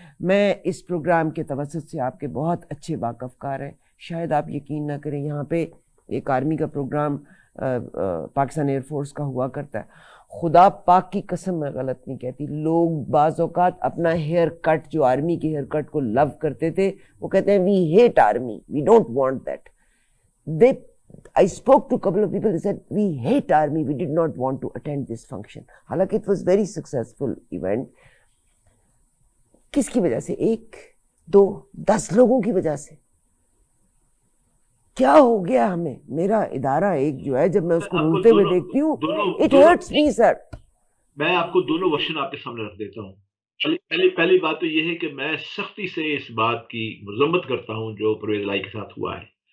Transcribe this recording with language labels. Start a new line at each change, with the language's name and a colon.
Urdu: میں اس پروگرام کے توسط سے آپ کے بہت اچھے واقف کار ہیں. شاید آپ یقین نہ کریں, یہاں پہ ایک آرمی کا پروگرام پاکستان ایئر فورس کا ہوا کرتا ہے. خدا پاک کی قسم میں غلط نہیں کہتی. لوگ بعض اوقات اپنا ہیئر کٹ جو آرمی کے ہیئر کٹ کو لو کرتے تھے وہ کہتے ہیں
English: We hate army, we don't want that. They I spoke to a couple of people, they said, we hate army, we did not want to attend this function.
Urdu: حالانکہ
English: it was very successful event.
Urdu: کس کی وجہ سے؟ 1 2 10 لوگوں کی وجہ سے. کیا ہو گیا ہمیں؟ میرا ادارہ ایک جو ہے جب میں اس کو رولتے ہوئے دیکھتی ہوں
English: it hurts me sir.
Urdu: میں آپ کو دونوں ورژن آپ کے سامنے رکھ دیتا ہوں. پہلی بات تو یہ ہے کہ میں سختی سے اس بات کی مذمت کرتا ہوں جو پرویز لائی کے ساتھ ہوا ہے.